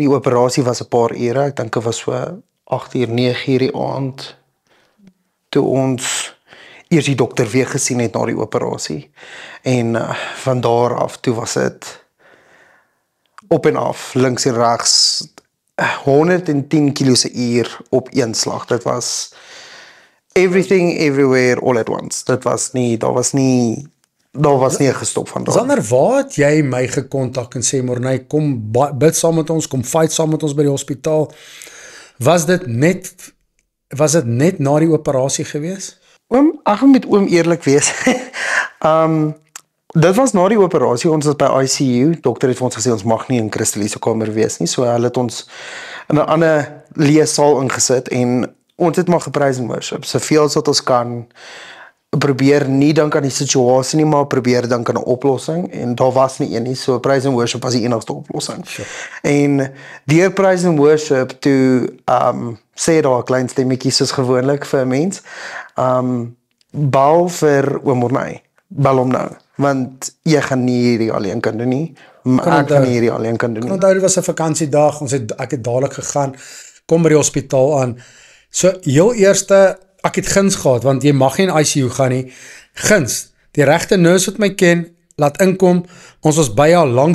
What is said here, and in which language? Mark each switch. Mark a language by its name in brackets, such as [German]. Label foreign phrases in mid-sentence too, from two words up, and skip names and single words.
[Afrikaans] Die operasie was 'n paar ure, ek dink dit was so 8 uur, 9 uur die aand, toe ons eers die dokter weer gesien het na die operasie. En van daar af, toe was dit op en af, links en regs, 110 kilos per uur op een slag. Dit was [English] everything, everywhere, all at once. [Afrikaans] Daar was nie 'n gestop van daar. Sander, waar het jy my gekontak en sê, Morney, kom bid saam met ons, kom fight saam met ons by die hospitaal? Was dit net na die operasie gewees? Ek moet met oom eerlik wees. Dit was na die operasie, ons was by ICU, dokter het vir ons gesê, ons mag nie in Christelie se kamer wees nie, so hulle het ons in 'n ander leessaal ingesit, en ons het maar gepraise en worship, soveel as wat ons kan, probeer nie dink aan die situasie nie, maar probeer dink aan 'n oplossing, en daar was nie een nie, so [English] praise and worship [Afrikaans] was die enigste oplossing. Sure. En deur [English] praise and worship, [Afrikaans] toe sê daar 'n klein stemmetjie soos gewoonlik vir 'n mens, bou vir oom Morney, bel hom nou, want jy gaan nie hierdie alleen kan doen nie, ek gaan nie hierdie alleen kan doen nie. Onthou, dit was 'n vakansiedag, ek het dadelik gegaan, kom by die hospitaal aan, so heel eerste, ek het guns gehad, want jy mag nie in ICU gaan nie, guns, die regte nurse wat my ken, laat inkom, ons was by haar langs